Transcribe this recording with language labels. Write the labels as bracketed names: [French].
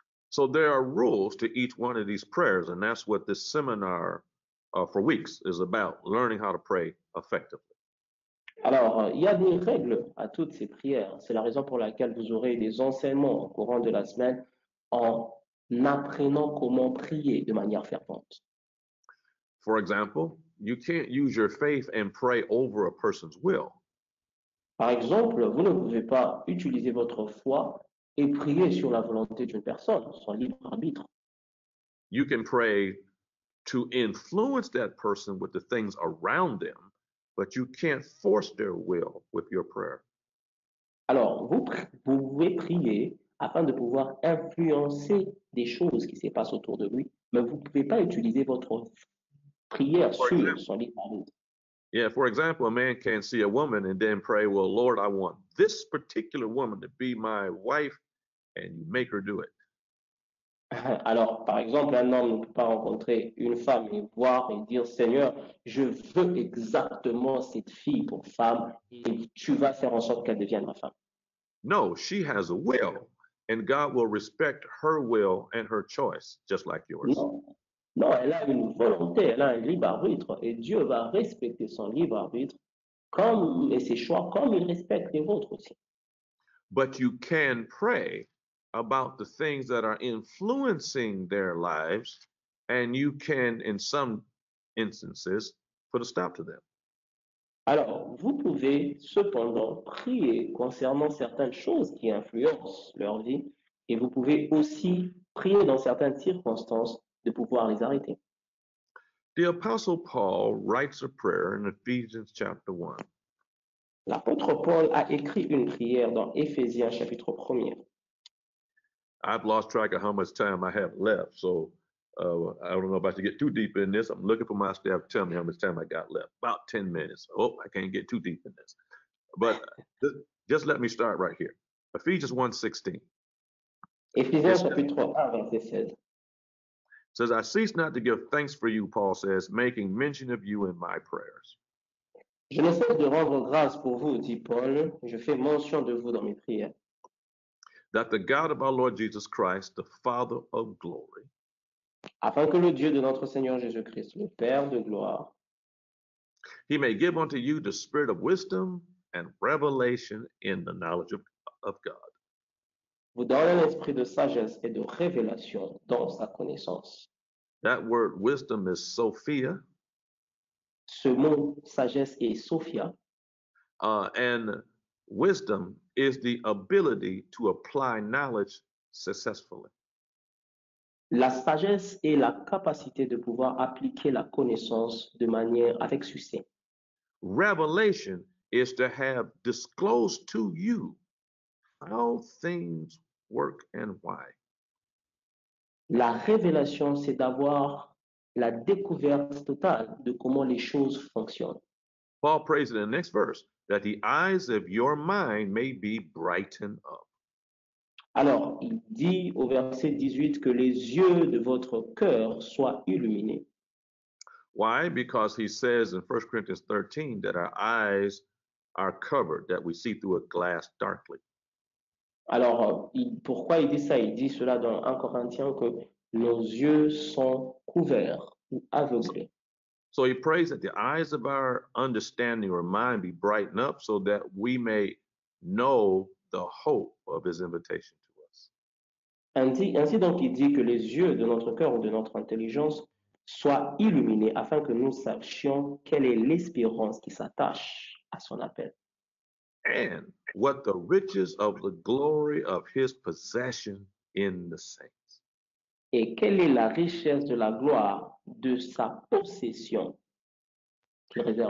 [English] So there are rules to each one of these prayers, and that's what this seminar for weeks is about, learning how to pray effectively. [French] Alors, il y a des règles à toutes ces prières. C'est la raison pour laquelle vous aurez des enseignements au courant de la semaine en apprenant comment prier de manière fervente. [English] For example, you can't use your faith and pray over a person's will. [French] Par exemple, vous ne pouvez pas utiliser votre foi et prier sur la volonté d'une personne, son libre arbitre. [English] You can pray to influence that person with the things around them, but you can't force their will with your prayer. [French] Alors, vous pouvez prier afin de pouvoir influencer des choses qui se passent autour de lui, mais vous ne pouvez pas utiliser votre prière sur son libre arbitre. [English] Yeah, for example, a man can see a woman and then pray, well, Lord, I want this particular woman to be my wife, and you make her do it. [French] Alors, par exemple, un homme ne peut pas rencontrer une femme et voir et dire, Seigneur, je veux exactement cette fille pour femme et tu vas faire en sorte qu'elle devienne ma femme. [English] No, she has a will, and God will respect her will and her choice, just like yours. [French] Non, non, elle a une volonté, elle a un libre arbitre et Dieu va respecter son libre arbitre et ses choix comme il respecte les vôtres aussi. [English] But you can pray about the things that are influencing their lives, and you can, in some instances, put a stop to them. [French] Alors, vous pouvez cependant prier concernant certaines choses qui influencent leur vie et vous pouvez aussi prier dans certaines circonstances de pouvoir les arrêter. [English] The Apostle Paul writes a prayer in Ephesians chapter 1. [French] L'apôtre Paul a écrit une prière dans Éphésiens chapitre 1er. [English] I've lost track of how much time I have left, so I don't know about to get too deep in this. I'm looking for my staff to tell me how much time I got left. About 10 minutes. Oh, I can't get too deep in this. But just let me start right here. Ephesians 1:16 [French] Éphésiens chapitre 1, verset 16. [English] says, I cease not to give thanks for you, Paul says, making mention of you in my prayers. [French] Je ne cesse de rendre grâce pour vous, dit Paul. Je fais mention de vous dans mes prières. [English] That the God of our Lord Jesus Christ, the Father of glory, [French] Afin que le Dieu de notre Seigneur Jésus-Christ, le Père de gloire, [English] he may give unto you the spirit of wisdom and revelation in the knowledge of God. [French] vous donne un esprit de sagesse et de révélation dans sa connaissance. [English] That word wisdom is Sophia, [French] Ce mot sagesse est Sophia, [English] and wisdom is the ability to apply knowledge successfully. [French] la sagesse est la capacité de pouvoir appliquer la connaissance de manière avec succès. [English] Revelation is to have disclosed to you how things work and why. [French] La révélation, c'est d'avoir la découverte totale de comment les choses fonctionnent. [English] Paul prays in the next verse that the eyes of your mind may be brightened up. [French] Alors, il dit au verset 18 que les yeux de votre cœur soient illuminés. [English] Why? Because he says in 1 Corinthians 13 that our eyes are covered, that we see through a glass darkly. [French] Alors, pourquoi il dit ça? Il dit cela dans 1 Corinthiens que nos yeux sont couverts ou aveuglés. [English] So he prays that the eyes of our understanding or mind be brightened up so that we may know the hope of his invitation to us. [French] Ainsi donc, il dit que les yeux de notre cœur ou de notre intelligence soient illuminés afin que nous sachions quelle est l'espérance qui s'attache à son appel. [English] And what the riches of the glory of his possession in the saints. [French] Et quelle est la richesse de la gloire de sa possession qu'il réserve